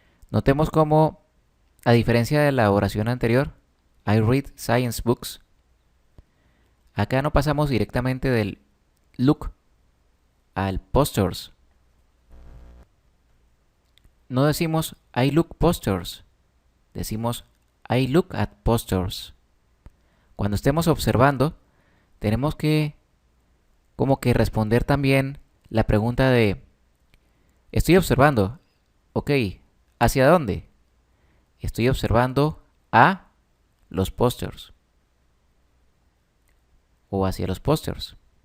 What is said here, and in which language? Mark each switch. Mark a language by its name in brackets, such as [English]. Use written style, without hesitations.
[Spanish] Notemos cómo, a diferencia de la oración anterior, [English] I read science books, [Spanish] acá no pasamos directamente del look al posters. No decimos [English] I look posters, [Spanish] decimos [English] I look at posters. [Spanish] Cuando estemos observando, tenemos que como que responder también la pregunta de estoy observando, ok, ¿hacia dónde? Estoy observando a los pósters o hacia los pósters.